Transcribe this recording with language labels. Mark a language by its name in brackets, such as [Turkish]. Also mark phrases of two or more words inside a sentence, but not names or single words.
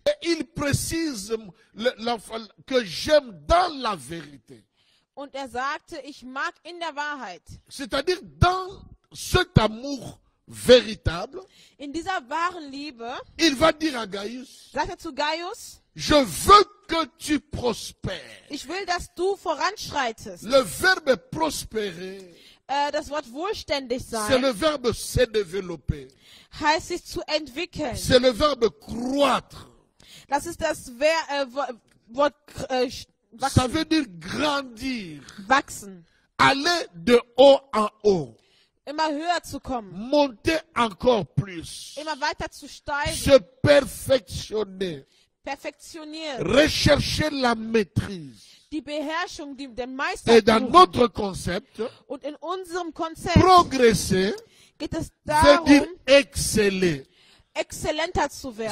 [French] Et il précise que j'aime dans la vérité. [German] Und er sagte, ich mag in der Wahrheit. [French] C'est-à-dire dans cet amour véritable, [German] In dieser wahren Liebe, [French] il va dire à Gaius, [German] sagt er zu Gaius, [French] je veux que tu prospères. [German] ich will, dass du voranschreitest. [French] Le verbe prospérer, [German] Das Wort wohlständig [French] c'est le [German] sein [French] verbe se développer. [German] heißt sich zu entwickeln. [French] C'est le verbe croître. [German] Das ist das Wort [French] Ça veut dire grandir. [German] wachsen. [French] Aller de haut en haut. [German] Immer höher zu kommen. [French] Monter encore plus. [German] Immer weiter zu steigen. [French] Se perfectionner. [German] Perfektionieren. [French] Rechercher la maîtrise. [German] Die Beherrschung, der [French] Et dans [German] Meisterprüfung. [French] notre concept, [German] Und in unserem Konzept [French] progresser [German] geht es [French] veut dire [German] darum, [French] exceller. [German] exzellenter zu werden.